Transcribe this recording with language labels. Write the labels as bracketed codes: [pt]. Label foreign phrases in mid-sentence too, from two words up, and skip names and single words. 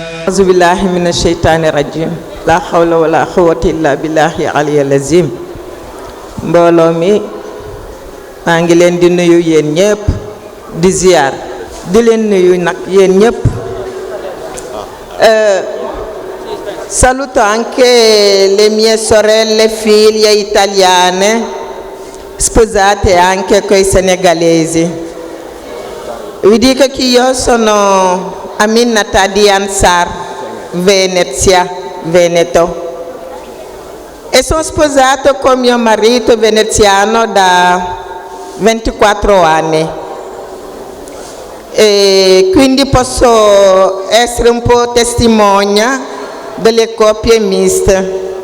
[ar] أعوذ بالله من الشيطان الرجيم لا حول ولا قوة إلا بالله العلي العظيم [wo] mbooloo mi maa ngi leen di nuyu yéen ñëpp di ziar di leen nuyu nag yéen ñëpp [it] saluto anche le mie sorelle figlie italiane sposate anche coi senegalesi. Vi dico che io sono Aminata di Ansar, Venezia, Veneto, e sono sposato con mio marito veneziano da 24 anni e quindi posso essere un po' testimonia delle coppie miste.